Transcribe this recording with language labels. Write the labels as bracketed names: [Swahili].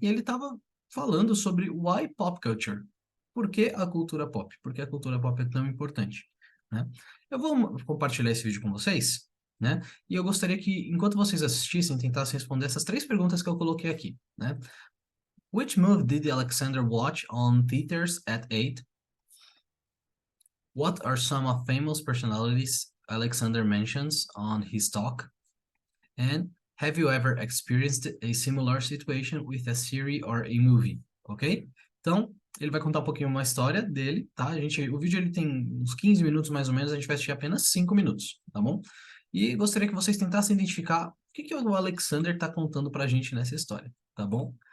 [Portuguese] E ele estava falando sobre [English] why pop culture. [Portuguese] Por que a cultura pop? Por que a cultura pop é tão importante, né? Eu vou compartilhar esse vídeo com vocês, né? E eu gostaria que, enquanto vocês assistissem, tentassem responder essas três perguntas que eu coloquei aqui, né? [English] Which movie did Alexander watch on theaters at 8? What are some of famous personalities Alexander mentions on his talk? And have you ever experienced a similar situation with a series or a movie? Ok? [Portuguese] Então, ele vai contar um pouquinho uma história dele, tá? O vídeo ele tem uns 15 minutos mais ou menos, a gente vai assistir apenas 5 minutos, tá bom? E gostaria que vocês tentassem identificar o que que o Alexander está contando pra gente nessa história, tá bom?